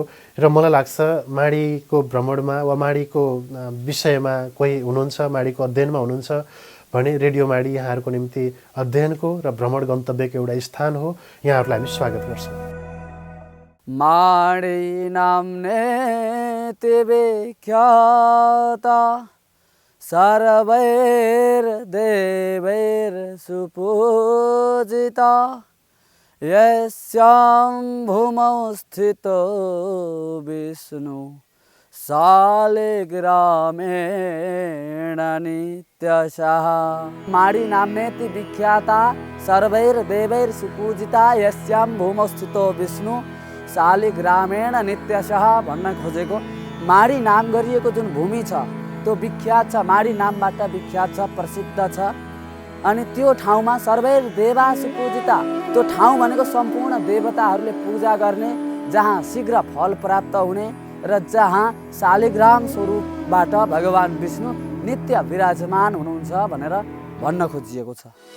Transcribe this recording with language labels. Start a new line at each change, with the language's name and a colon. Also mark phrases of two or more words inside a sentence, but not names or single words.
Nepali: र मलाई लाग्छ माडीको भ्रमणमा वा माडीको विषयमा कोही हुनुहुन्छ, माडीको अध्ययनमा हुनुहुन्छ भने रेडियो माडी यहाँहरूको निम्ति अध्ययनको र भ्रमण गन्तव्यको एउटा स्थान हो। यहाँहरूलाई हामी स्वागत गर्छौँ।
Sanskrit: माडी नाम्ने तेबे ख्याता सर्वैर देवैर सुपूजिता यस्यां भूमौ स्थितो विष्णु शालिग्रामेण नित्यशः। माडी नाम्ने ती विख्याता सर्वैर देवैर सुपूजिता यस्यां भूमौ स्थितो विष्णु शालिग्रामेण नित्यशः
Nepali: भन्न खोजेको माडी नाम गरिएको जुन भूमि छ त्यो विख्यात छ, माडी नामबाट विख्यात छ, प्रसिद्ध छ। अनि त्यो ठाउँमा
Sanskrit: सर्वैर देवा सुपूजिता,
Nepali: त्यो ठाउँ भनेको सम्पूर्ण देवताहरूले पूजा गर्ने, जहाँ शीघ्र फल प्राप्त हुने र जहाँ शालिग्राम स्वरूपबाट भगवान विष्णु नित्य विराजमान हुनुहुन्छ भनेर भन्न खोजिएको छ।